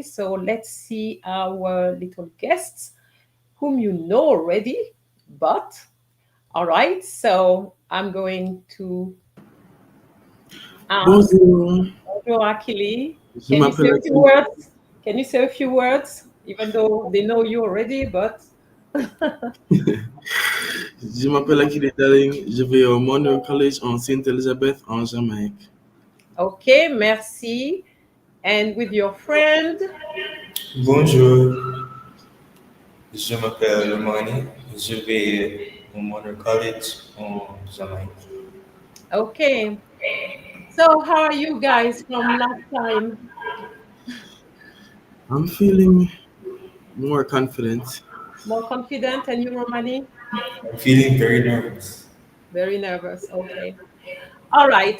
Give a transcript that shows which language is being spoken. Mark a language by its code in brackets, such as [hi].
[en] So let's see our little guests, whom you know already, but all right. So I'm going to [fr] Bonjour. Bonjour, Akili. Je m'appelle Akili. [en] Words? Can you say a few words, even though they know you already, but [fr] Je m'appelle Akili Darling. Je vais au Monroe College en Saint-Elizabeth en Jamaïque. [en] Okay, merci. And with your friend? [fr] Bonjour, je m'appelle Mani. Je vais au Monroe College en Jamaïque. [en] Okay. So how are you guys from last time? I'm feeling more confident. More confident, and you, Romani? I'm feeling very nervous. Very nervous. Okay. All right.